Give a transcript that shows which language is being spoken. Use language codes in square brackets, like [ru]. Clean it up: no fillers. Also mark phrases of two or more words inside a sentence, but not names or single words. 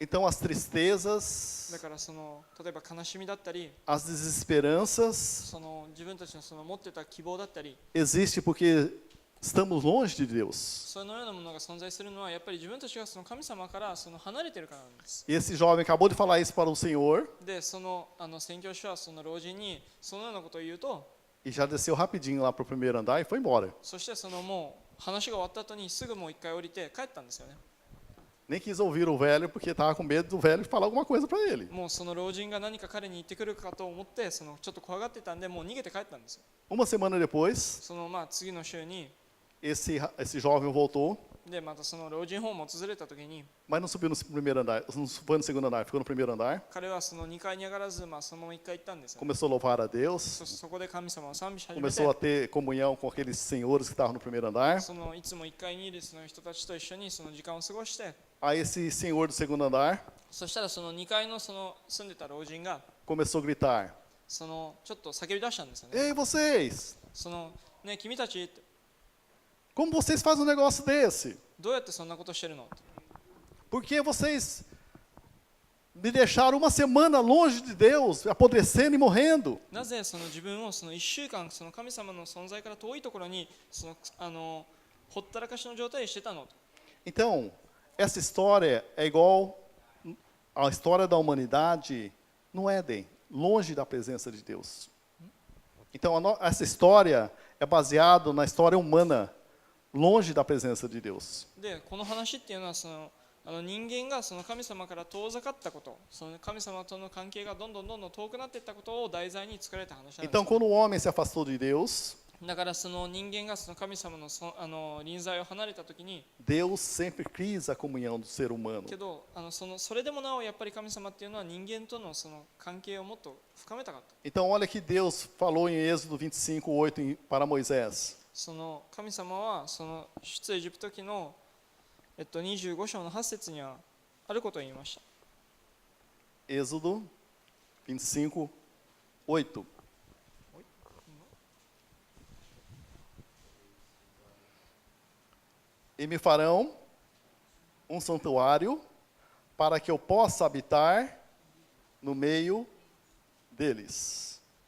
[pt] Então as tristezas, [ja] だから例えば悲しみだったり、 [pt] as desesperanças [ja] 自分たちの持ってた希望だったり、 [pt] existe porque estamos longe de Deus. [ja] そのようなものが存在するのはやっぱり自分たちがその神様からその離れているからなんです。 [pt] E esse jovem acabou de falar isso para o Senhor [ja] でその宣教師はその老人にそのようなことを言うと、 [pt] e já desceu rapidinho lá para o primeiro andar e foi embora. [ja] そしてそのもう話が終わった後にすぐもう一回降りて帰ったんですよね。 [pt] Nem quis ouvir o velho porque estava com medo do velho falar alguma coisa para ele. [ja] もうその老人が何か彼に言ってくるかと思ってそのちょっと怖がってたんでもう逃げて帰ったんですよ。 [pt] Uma semana depois, [ja] その次の週に [pt] esse jovem voltou, [ja] でまたその老人ホームを訪れた時に [pt] mas não subiu no primeiro andar, não foi no segundo andar, ficou no primeiro andar. [ja] 彼はその2階に上がらず、そのまま1階行ったんですよね。 [pt] Começou a louvar a Deus, [ja] そこで神様を賛美し始め [pt] começou a [ja] て [pt] ter comunhão com aqueles senhores que estavam no primeiro andar. [ja] そのいつも1階にいるその人たちと一緒にその時間を過ごして、 [pt] Aí esse senhor do segundo andar [ja] そしたらその2階のその住んでた老人が [pt] começou a gritar: [ja] そのちょっと叫び出したんですよね。 [pt] Ei, vocês! [ja] そのね、君たちって [pt] Como vocês fazem um negócio desse? [ja] どうやってそんなことしてるのって。 [pt] Por que vocês me deixaram uma semana longe de Deus, apodrecendo e morrendo? [ja] なぜその自分をその1週間その神様の存在から遠いところにそのほったらかしの状態にしてたのと。 [pt] Então, essa história é igual à história da humanidade no Éden, longe da presença de Deus. Então, essa história é baseada na história humana, longe da presença de Deus. [ja] でこの話っていうのはその人間がその神様から遠ざかったこと、その神様との関係がどんどん遠くなっていったことを題材に作られた話なんです。 [pt] Então, quando o homem se afastou de Deus, [ja] だからその人間がその神様の臨在を離れたときに、 [pt] Deus sempre quis a comunhão do ser humano. [ja] けどそれでもなおやっぱり神様っていうのは人間とのその関係をもっと深めたかった。 [pt] Então, olha que Deus falou em Êxodo 25:8 para Moisés. [ja] その神様はその出エジプト記の25章の8節にはあることを言いました。 [pt] Êxodo 25:8. E me farão um santuário para que eu possa habitar no meio deles.